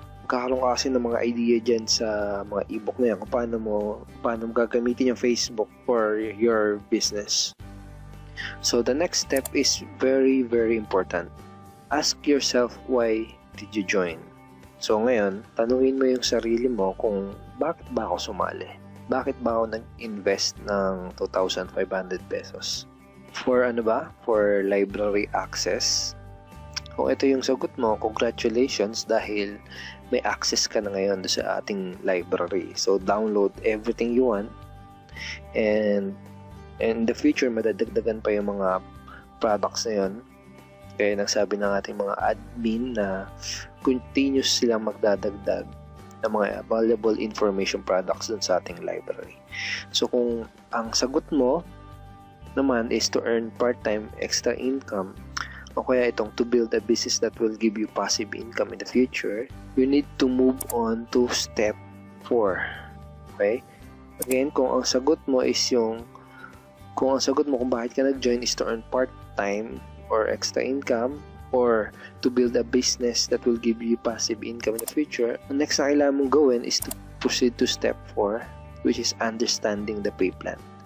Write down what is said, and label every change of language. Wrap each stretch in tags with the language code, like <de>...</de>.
<tl>Magkakaroon ka kasi ng mga idea dyan sa mga ebook na yan kung paano mo gagamitin yung Facebook</tl> <en>for your business. So the next step is very, very important. Ask yourself, why did you join?</en> <tl>So ngayon, tanungin mo yung sarili mo kung bakit ba ako sumali? Bakit ba ako nag-invest ng 2,500 pesos? For ano ba?</tl> <en>For library access?</en> <tl>Kung ito yung sagot mo, congratulations dahil may access ka na ngayon sa ating library.</tl> <en>So download everything you want, and in the future</en> <tl>madadagdagan pa yung mga products na yun. Kaya nagsabi ng ating mga admin na continuous silang magdadagdag ng mga valuable information products dun sa ating library. So kung ang sagot mo naman</tl> <en>is to earn part-time extra income, o kaya itong to build a business that will give you passive income in the future, you need to move on to step 4. Okay? Again,</en> <tl>kung ang sagot mo kung bakit ka nag-join</tl> <en>is to earn part-time or extra income, or to build a business that will give you passive income in the future,</en> <tl>ang next na kailangan mong gawin</tl> <en>is to proceed to step 4, which is understanding the pay plan.</en>